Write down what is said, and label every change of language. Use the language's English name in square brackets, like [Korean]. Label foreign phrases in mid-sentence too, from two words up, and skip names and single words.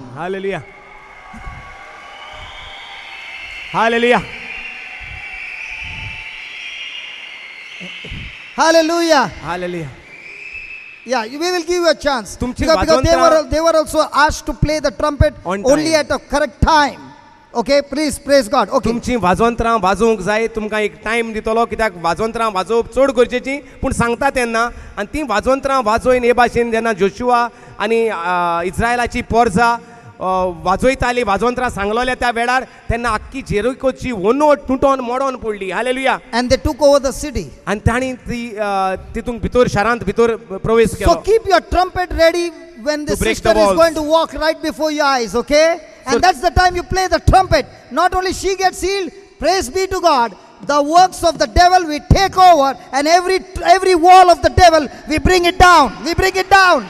[English] Hallelujah. Hallelujah. Hallelujah. Hallelujah. Yeah, we will give you a chance. [Konkani] तुमची [English] Because [Konkani] वाजवंत्रां- [English] they were also asked to play the trumpet On only time. at a correct time. Okay, please, praise God. Okay. [Konkani] तुमची वाजोंत्रां वाजोवंक जाय, तुमकां एक टायम दितलो, कित्याक वाजोंत्रां वाजोवप चड गरजेची, पूण सांगता तेन्ना आनी ती वाजोंत्रां वाजोवन हे भाशेन जेन्ना जोशुआ आनी इस्रायलाची पोरजां वाजयतालीं, वाजोंत्रां सांगलोल्या त्या वेळार, तेन्ना आख्खी जेरिकोची वोनोट तुटोन मोडोन पडली. हालेलुया. [English] And they took over the city. [Konkani] आनी तांणी ती तितूंत भितर शारांत भितर प्रवेश [English] So [Konkani] केलो. [English] keep your trumpet ready when the To break sister the is walls. going to walk right before your eyes, okay? And So- that's the time you play the trumpet. Not only she gets healed, praise be to God, the works of the devil we take over, and every wall of the devil we bring it down. We bring it down.